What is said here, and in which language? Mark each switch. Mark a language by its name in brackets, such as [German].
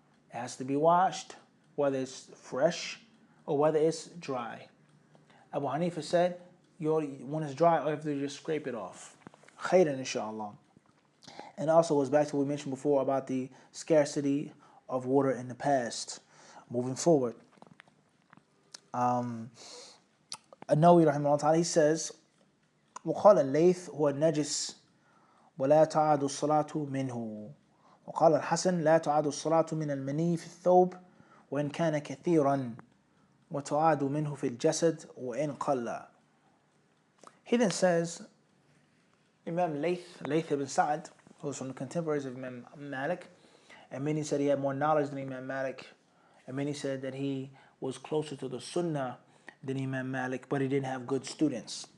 [English] It has to be washed, whether it's fresh or whether it's dry. Abu Hanifa said, when it's dry, all you have to do is just scrape it off. Khairan, inshallah. And also goes back to what we mentioned before about the scarcity of water in the past. Moving forward, An-Nawawi rahimahullah ta'ala, he says, [Arabic] وقال الليث هو النجس ولا تعاد الصلاة منه وقال الحسن لا تعاد الصلاة من المني في الثوب وإن كان كثيرا وتعاد منه في الجسد وإن قل. [English] He then says, Imam Layth ibn Sa'ad, who was from the contemporaries of Imam Malik, and many said he had more knowledge than Imam Malik, and many said that he was closer to the Sunnah than Imam Malik, but he didn't have good students.